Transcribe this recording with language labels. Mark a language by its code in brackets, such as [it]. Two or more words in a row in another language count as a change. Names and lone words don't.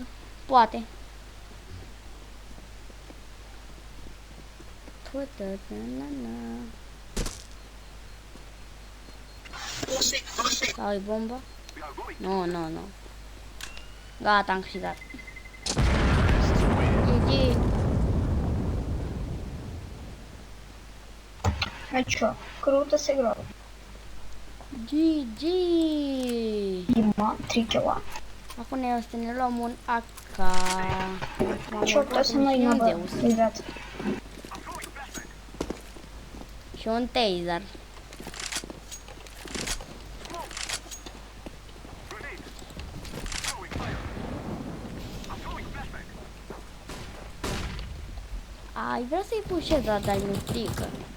[ro] Poate. Sau e bomba? Nu. Gata, am câștigat. GG. [ru] А чё, круто сыграл. GG. Дима, 3 килла. [ro] Acum ne o să ne luăm un AK. [ru] Чё, кто со мной [ro] și un [ru] надо, [ro] Deus. [ru] ребят? [ro] Și un taser. Ai vrea să-i pușez, dar nu strică.